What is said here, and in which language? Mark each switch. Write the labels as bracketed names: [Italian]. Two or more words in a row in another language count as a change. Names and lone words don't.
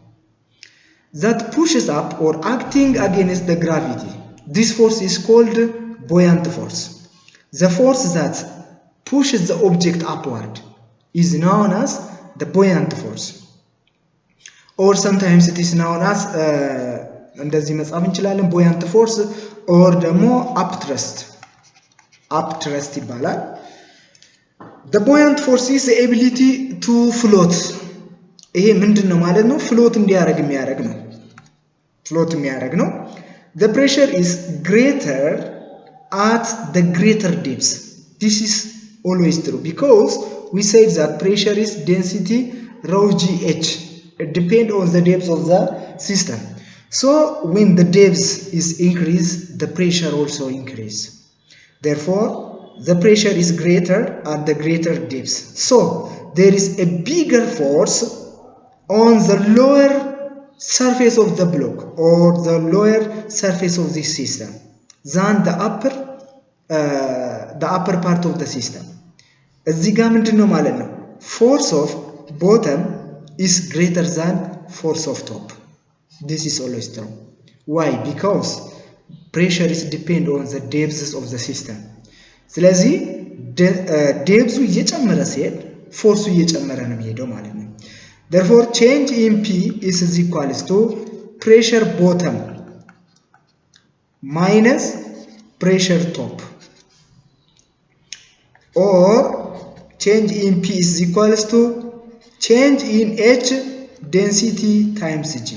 [English] That pushes up or acting against the gravity. This force is called buoyant force. The force that pushes the object upward is known as the buoyant force, or sometimes it is known as [Amharic] እንደዚህ መጻፍ እንችላለን [English] buoyant force or [Amharic] ደግሞ upthrust ይባላል. [English] The buoyant force is the ability to float. [Amharic] ይሄ ምንድነው ማለት ነው? float እንዲያደርግ የሚያደርግ ነው. [English] The pressure is greater at the greater depths. This is always true because we said that pressure is density rho gh. It depends on the depth of the system. So when the depth is increased, the pressure also increase. Therefore, the pressure is greater at the greater depths. So there is a bigger force on the lower surface of the block or the lower surface of this system than the upper part of the system. [Amharic] እዚህ ጋር ምንድነው ማለት ነው? [English] Force of bottom is greater than force of top. This is always true. Why? Because pressure is depend on the depths of the system. [Amharic] ስለዚህ depth እየጨመረ ሲሄድ force እየጨመረ ነው የሚሄደው ማለት ነው. [English] Therefore, change in P is equals to pressure bottom minus pressure top, or change in P is equals to change in H density times G.